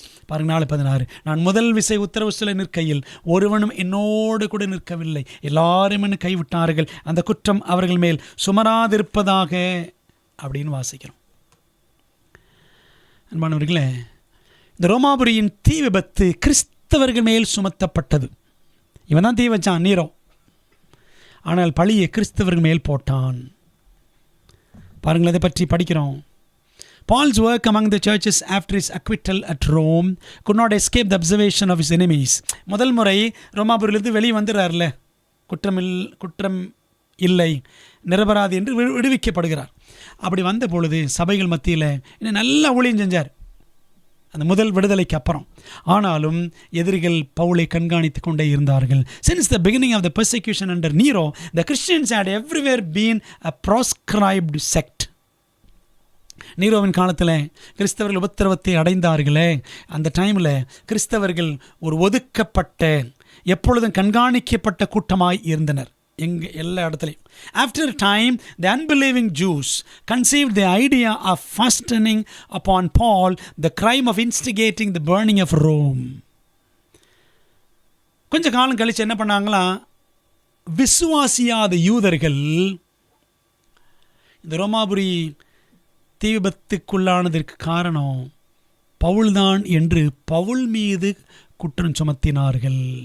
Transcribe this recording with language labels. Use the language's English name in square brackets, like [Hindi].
[Tamil] பாருங்க, 4:16, நான் முதல் விசை உத்தரவு சொல்ல நிற்கையில் ஒருவனும் என்னோடு கூட நிற்கவில்லை, எல்லாரும் என்னை கைவிட்டார்கள், அந்த குற்றம் அவர்கள் மேல் சுமராதிருப்பதாக அப்படின்னு வாசிக்கிறோம். அன்பானவர்களே, இந்த ரோமாபுரியின் தீ விபத்து கிறிஸ்தவர்கள் மேல் சுமத்தப்பட்டது. இவன் தான் தீ வச்சான், நீரோ. ஆனால் பழியை கிறிஸ்தவர்கள் மேல் போட்டான். பாருங்கள், அதை பற்றி படிக்கிறோம். [English] Paul's work among the churches after his acquittal at Rome could not escape the observation of his enemies. [Tamil] முதல் முறை ரோமாபுரியிலிருந்து வெளியே வந்துடுறார்ல, குற்றம் இல்லை, நிரபராதி என்று விடுவிக்கப்படுகிறார். அப்படி வந்த பொழுது சபைகள் மத்தியில் இன்னும் நல்லா ஊழியம் செஞ்சார் அந்த முதல் விடுதலைக்கு அப்புறம். ஆனாலும் எதிரிகள் பவுலை கண்காணித்து கொண்டே இருந்தார்கள். [English] Since the beginning of the persecution under Nero, the Christians had everywhere been a proscribed sect. [Tamil] நீரோவின் காலத்தில் கிறிஸ்தவர்கள் உபத்திரவத்தை அடைந்தார்களே, அந்த டைமில் கிறிஸ்தவர்கள் ஒரு ஒதுக்கப்பட்ட, எப்பொழுதும் கண்காணிக்கப்பட்ட கூட்டமாய் இருந்தனர் எல்லா இடத்துலையும். [English] After a time, the unbelieving Jews conceived the idea of fastening upon Paul the crime of instigating the burning of Rome. [Tamil] கொஞ்ச காலம் கழிச்சு என்ன பண்ணாங்களா, விசுவாசியாத யூதர்கள் இந்த ரோமாபுரி தீ விபத்துக்குள்ளானதற்கு காரணம் பவுல்தான் என்று பவுல் மீது குற்றம் சுமத்தினார்கள்.